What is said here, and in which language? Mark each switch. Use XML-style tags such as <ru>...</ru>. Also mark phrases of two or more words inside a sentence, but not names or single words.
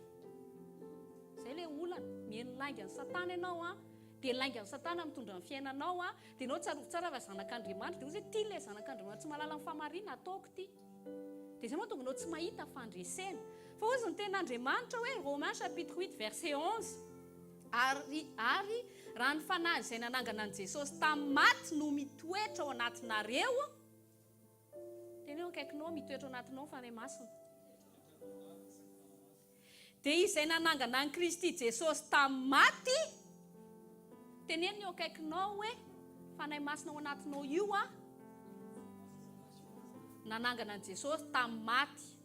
<mg>Zay le olana, mihaino lainga ny Satana ianao a. Dia lainga ny Satana mitondra ny fiainanao a. Dia ianao tsarovy tsara fa zanak'Andriamanitra. Dia hoe ty le zanak'Andriamanitra tsy mahalala ny famarina ataoko ty. Dia zay moa tonga anao tsy mahita fandresena. Fa ozy ny ten'Andriamanitra hoe</mg> <fr>Romains chapitre</fr> <mg>8 verset 11. Ary raha ny fanahy izay nanangana an' Jesosy tamin'ny maty no mitoetra ao anatinareo. Tenao akaikinao mitoetra ao anatinao ny fanahy masina. Dia izay nanangana an' Kristy Jesosy tamin'ny maty, teneno eo akaikinao hoe fanahy masina ao anatinao io a nanangana an' Jesosy tamin'ny maty.</mg>